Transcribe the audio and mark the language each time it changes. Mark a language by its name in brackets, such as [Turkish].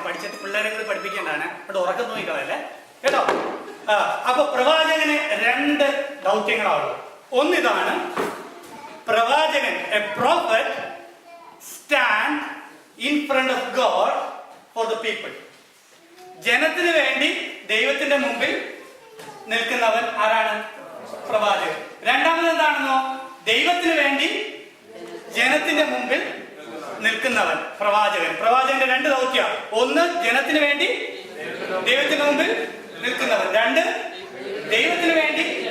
[Malayalam] പഠിച്ചിട്ട് പിള്ളേരെ കൂടി പഠിപ്പിക്കേണ്ടതാണ്. അവിടെ ഉറക്കം നോക്കിക്കളല്ലേ കേട്ടോ. അപ്പൊ പ്രവാചകന് രണ്ട് ദൗത്യങ്ങളാണുള്ളത്. ഒന്നിതാണ് പ്രവാചകൻ, [English] A prophet stand in front of God for the people. [Malayalam] ജനത്തിന് വേണ്ടി ദൈവത്തിന്റെ മുമ്പിൽ നിൽക്കുന്നവൻ ആരാണ്? പ്രവാചകൻ. രണ്ടാമത് എന്താണെന്നോ? ദൈവത്തിന് വേണ്ടി ജനത്തിന്റെ മുമ്പിൽ നിൽക്കുന്നവൻ പ്രവാചകൻ. പ്രവാചകന്റെ രണ്ട് ദൗത്യ. ഒന്ന് ജനത്തിന് വേണ്ടി ദൈവത്തിന്റെ മുമ്പിൽ നിൽക്കുന്നവൻ, രണ്ട് ദൈവത്തിന് വേണ്ടി.